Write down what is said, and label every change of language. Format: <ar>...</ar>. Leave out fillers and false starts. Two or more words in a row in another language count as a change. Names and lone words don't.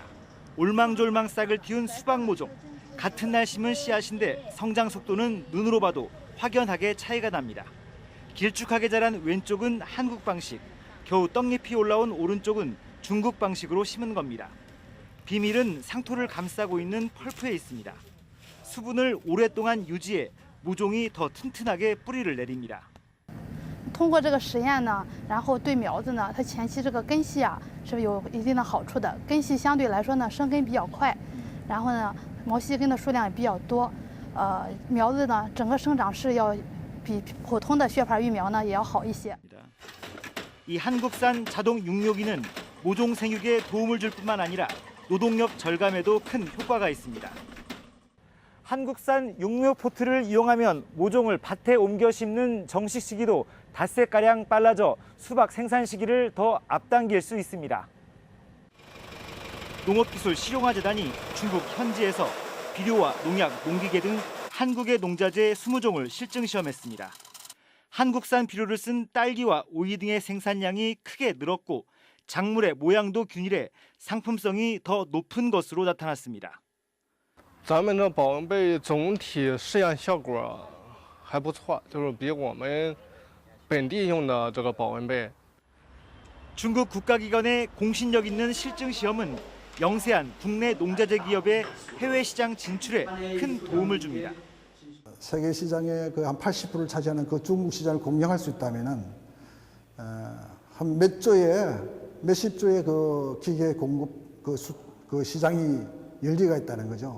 <ko>올망졸망 싹을 틔운 수박 모종. 같은 날 심은 씨앗인데 성장 속도는 눈으로 봐도 확연하게 차이가 납니다. 길쭉하게 자란 왼쪽은 한국 방식, 겨우 떡잎이 올라온 오른쪽은 중국 방식으로 심은 겁니다. 비밀은 상토를 감싸고 있는 펄프에 있습니다. 수분을 오랫동안 유지해 모종이 더 튼튼하게 뿌리를 내립니다.</ko> <zh>通过这个实验呢，然后对苗子呢，它前期这个根系啊是有一定的好处的。根系相对来说呢，生根比较快，然后呢，毛细根的数量也比较多。苗子呢，整个生长势要比普通的血牌育苗呢也要好一些。</zh> <ko>이 한국산 자동 육묘기는 모종 생육에 도움을 줄 뿐만 아니라 노동력 절감에도 큰 효과가 있습니다. 한국산 육묘 포트를 이용하면 모종을 밭에 옮겨 심는 정식 시기도 닷새가량 빨라져 수박 생산 시기를 더 앞당길 수 있습니다. 농업기술 실용화재단이 중국 현지에서 비료와 농약, 농기계 등 한국의 농자재 20종을 실증 시험했습니다. 한국산 비료를 쓴 딸기와 오이 등의 生产量이 크게 늘었고 작물의 모양도 균일해 상품성이 더 높은 것으로 나타났습니다.</ko> <zh>咱们的保温杯总体试验效果还不错，就是比我们本地用的这个保温杯。</zh> <ko>중국 국가기관의 공신력 있는 실증 시험은 영세한 국내 농자재 기업의 해외 시장 진출에 큰 도움을 줍니다. 세계 시장의 그 한 80%를 차지하는 그 중국 시장을 공략할 수 있다면은 한 몇십 조의 그 기계 공급 그 시장이 열리가 있다는 거죠.</ko>